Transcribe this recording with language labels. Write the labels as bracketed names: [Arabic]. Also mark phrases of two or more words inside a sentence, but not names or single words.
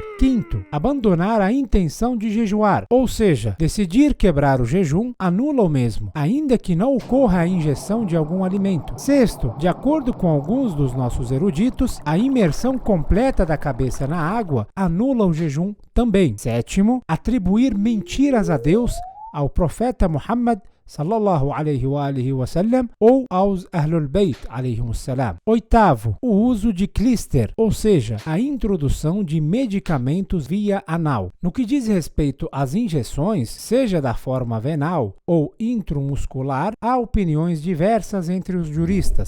[Portuguese] Quinto, abandonar a intenção de jejuar, ou seja, decidir quebrar o jejum anula o mesmo, ainda que não ocorra a injeção de algum alimento. Sexto, de acordo com alguns dos nossos eruditos, a imersão completa da cabeça na água anula o jejum também. Sétimo, atribuir mentiras a Deus, ao profeta Muhammad [Arabic] صلى الله عليه وآله وسلم, [Portuguese] ou aos [Arabic] أهل البيت عليهم السلام. [Portuguese] Oitavo, o uso de clíster, ou seja, a introdução de medicamentos via anal. No que diz respeito às injeções, seja da forma venal ou intramuscular, há opiniões diversas entre os juristas.